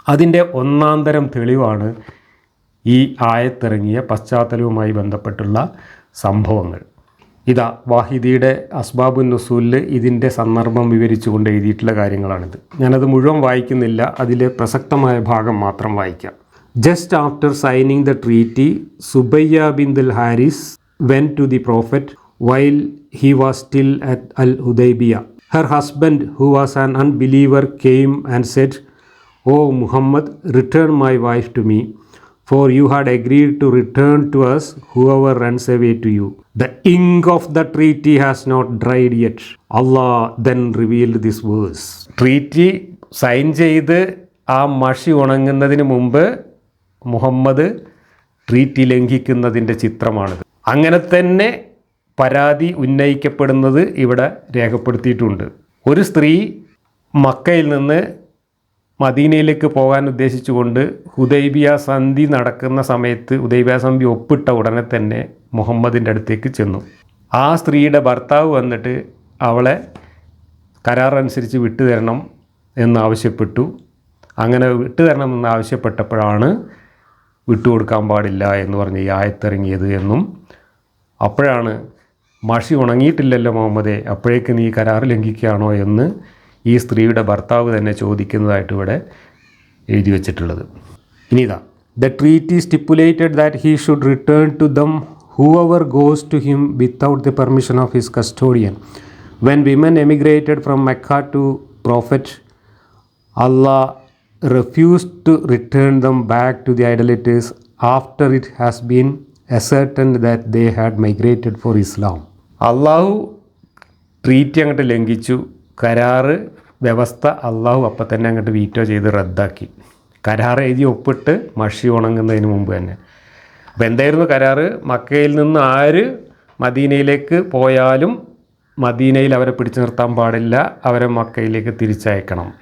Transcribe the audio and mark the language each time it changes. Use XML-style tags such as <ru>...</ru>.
<ml>അതിൻ്റെ ഒന്നാന്തരം തെളിവാണ് ഈ ആയത്തിറങ്ങിയ പശ്ചാത്തലവുമായി ബന്ധപ്പെട്ടുള്ള സംഭവങ്ങൾ. ഇതാ വാഹിദിയുടെ അസ്ബാബുൻ നുസൂലിൽ ഇതിൻ്റെ സന്ദർഭം വിവരിച്ചുകൊണ്ട് എഴുതിയിട്ടുള്ള കാര്യങ്ങളാണിത്. ഞാനത് മുഴുവൻ വായിക്കുന്നില്ല, അതിലെ പ്രസക്തമായ ഭാഗം മാത്രം വായിക്കാം.</ml> <en>Just after signing the treaty, Subayya bint al-Haris went to the Prophet while he was still at Al-Hudaybiyah. Her husband, who was an unbeliever, came and said, "O Muhammad, return my wife to me, for you had agreed to return to us whoever runs away to you. The ink of the treaty has not dried yet." Allah then revealed this verse.</en> <ml>Treaty sign ചെയ്ത് ആ മഷി ഉണങ്ങുന്നതിന് മുമ്പ് Muhammad treaty ലംഘിക്കുന്നതിൻ്റെ ചിത്രമാണിത്. അങ്ങനെ തന്നെ പരാതി ഉന്നയിക്കപ്പെടുന്നത് ഇവിടെ രേഖപ്പെടുത്തിയിട്ടുണ്ട്. ഒരു സ്ത്രീ മക്കയിൽ നിന്ന് മദീനയിലേക്ക് പോകാൻ ഉദ്ദേശിച്ചുകൊണ്ട് ഹുദൈബിയ സന്ധി നടക്കുന്ന സമയത്ത് ഹുദൈബിയ സന്ധി ഒപ്പിട്ട ഉടനെ തന്നെ മുഹമ്മദിൻ്റെ അടുത്തേക്ക് ചെന്നു. ആ സ്ത്രീയുടെ ഭർത്താവ് വന്നിട്ട് അവളെ കരാറനുസരിച്ച് വിട്ടുതരണം എന്നാവശ്യപ്പെട്ടു. അങ്ങനെ വിട്ടുതരണം എന്നാവശ്യപ്പെട്ടപ്പോഴാണ് വിട്ടുകൊടുക്കാൻ പാടില്ല എന്ന് പറഞ്ഞ് ഈ ആയത്തിറങ്ങിയത് എന്നും, അപ്പോഴാണ് മഷി ഉണങ്ങിയിട്ടില്ലല്ലോ മുഹമ്മദേ, അപ്പോഴേക്ക് നീ കരാർ ലംഘിക്കുകയാണോ എന്ന് ഈ സ്ത്രീയുടെ ഭർത്താവ് തന്നെ ചോദിക്കുന്നതായിട്ട് ഇവിടെ എഴുതി വച്ചിട്ടുള്ളത്. ഇനി ഇതാ,</ml> <en>The treaty stipulated that he should return to them whoever goes to him without the permission of his custodian. When women emigrated from Mecca to Prophet, Allah refused to return them back to the idolaters after it has been ascertained that they had migrated for Islam.</en> <ml>Allah treat അങ്ങോട്ട് ലംഘിച്ചു. കരാറ് വ്യവസ്ഥ അള്ളാഹു അപ്പം തന്നെ അങ്ങോട്ട് veto ചെയ്ത് റദ്ദാക്കി. കരാർ എഴുതി ഒപ്പിട്ട് മഷി ഉണങ്ങുന്നതിന് മുമ്പ് തന്നെ. അപ്പോൾ എന്തായിരുന്നു കരാറ്? മക്കയിൽ നിന്ന് ആര് മദീനയിലേക്ക് പോയാലും മദീനയിൽ അവരെ പിടിച്ചു നിർത്താൻ പാടില്ല, അവരെ മക്കയിലേക്ക് തിരിച്ചയക്കണം.</ml>